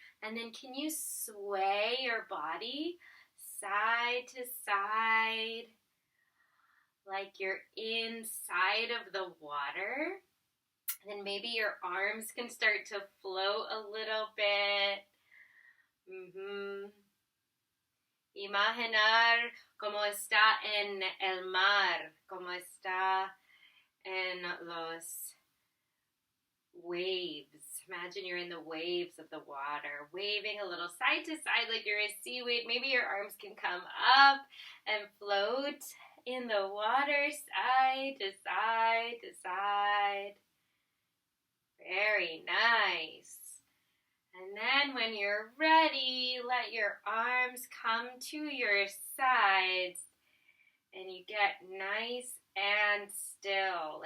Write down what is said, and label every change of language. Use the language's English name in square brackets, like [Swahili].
[English] And then can you sway your body side to side like you're inside of the water? And then maybe your arms can start to float a little bit. [Spanish] Imaginar cómo está en el mar, cómo está en los waves. [English] Imagine you're in the waves of the water, waving a little side to side like you're a seaweed. Maybe your arms can come up and float in the water, side to side to side. Very nice. And then when you're ready, let your arms come to your sides and you get nice and still.